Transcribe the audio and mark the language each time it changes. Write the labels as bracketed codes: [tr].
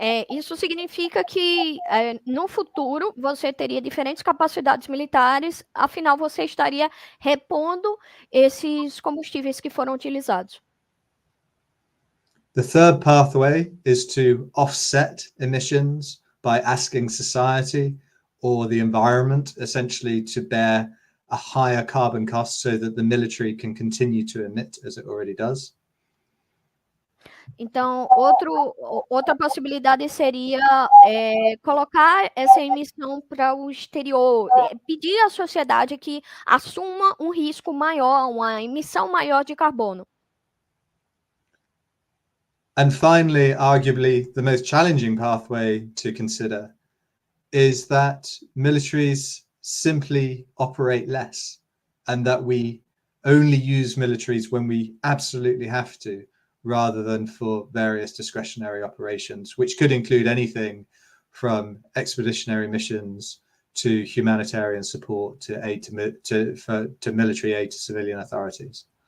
[pt] Isso significa que no futuro você teria diferentes capacidades militares, afinal você estaria repondo esses combustíveis que foram utilizados. [en] The third pathway is to offset emissions by asking society or the environment essentially to bear a higher carbon cost so that the military can continue to emit as it already does. [pt] Então, outra possibilidade seria colocar essa emissão para o exterior, pedir à sociedade que assuma um risco maior, uma emissão maior de carbono. [en] And finally, arguably the most challenging pathway to consider is that militaries simply operate less and that we only use militaries when we absolutely have to, rather than for various discretionary operations, which could include anything from expeditionary missions to humanitarian support to aid to military aid to civilian authorities.